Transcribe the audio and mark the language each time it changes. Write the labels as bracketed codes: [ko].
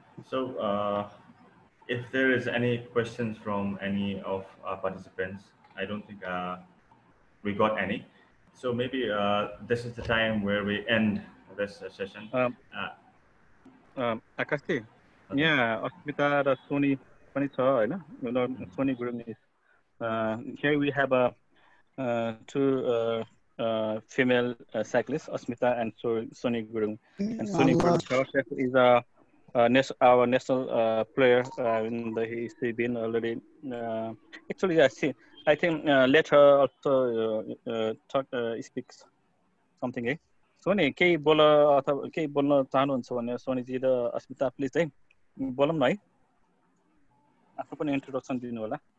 [en] So, if there is any questions from any of our participants, I don't think we got any. So maybe this is the time where we end this session. [ne] आकाश चाहिँ यहाँ अस्मिता र Sony पनि छ होइन Sony Gurung [en] here we have two female cyclists, Asmita and Soni Gurung. And Soni Gurung is our national player. He's been already. Actually, I think later also speaks something. [ne] Soni, केही बोल अथवा केही बोल्न चाहनुहुन्छ भने सोनीजी र अस्मिता प्लिज चाहिँ बोलौँ न है आफू पनि इन्ट्रोडक्सन दिनु होला